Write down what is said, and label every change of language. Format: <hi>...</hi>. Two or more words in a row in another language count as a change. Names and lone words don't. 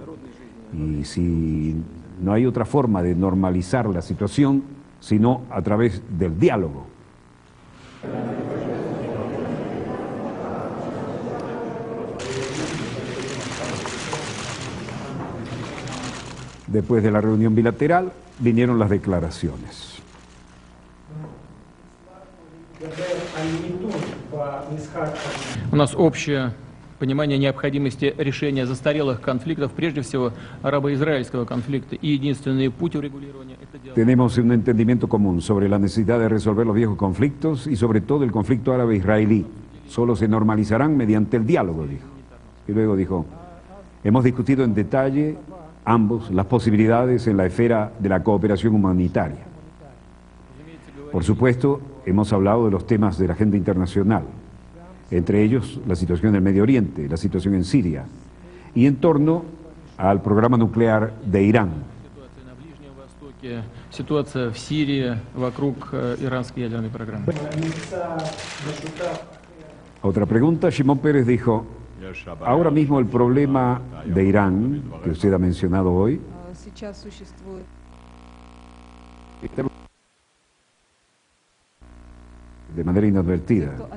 <es>Y si no hay otra forma de normalizar la situación, sino a través del diálogo. Después de la reunión bilateral, vinieron las declaraciones.</es> <ru>У нас общее понимание необходимости решения застарелых конфликтов, прежде всего арабо-израильского конфликта, и единственный путь урегулирования – это диалог.</ru> <es>Tenemos un entendimiento común sobre la necesidad de resolver los viejos conflictos y sobre todo el conflicto árabe-israelí. Solo se normalizarán mediante el diálogo, dijo. Y luego dijo: hemos discutido en detalle ambos las posibilidades en la esfera de la cooperación humanitaria. Por supuesto, hemos hablado de los temas de la agenda internacional, entre ellos la situación del Medio Oriente, la situación en Siria, y en torno al programa nuclear de Irán.</es> <ru>Ситуация в Сирии вокруг иранской ядерной программы.</ru> <es>Otra pregunta, Shimon Peres dijo: ahora mismo el problema de Irán, que usted ha mencionado hoy, de manera inadvertida.</es>